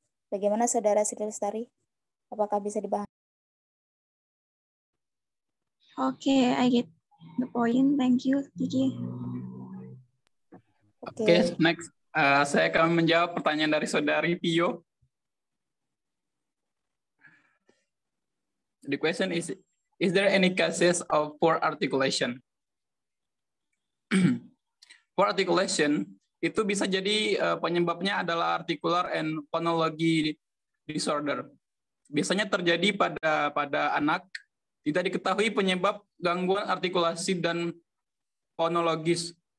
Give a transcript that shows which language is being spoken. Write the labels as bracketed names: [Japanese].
[Indonesian] Bagaimana Saudara Sri Lestari? Apakah bisa dibahas? [English] Oke, I get the point. Thank you, Kiki. Oke, next. [Indonesian] Saya akan menjawab pertanyaan dari Saudari Pio. [English] The question is there any cases of poor articulation? [Indonesian] Poor articulation itu bisa jadi penyebabnya adalah [English] articular and phonology disorder. [Indonesian] Biasanya terjadi pada anak, tidak diketahui penyebab gangguan artikulasi dan fonologis.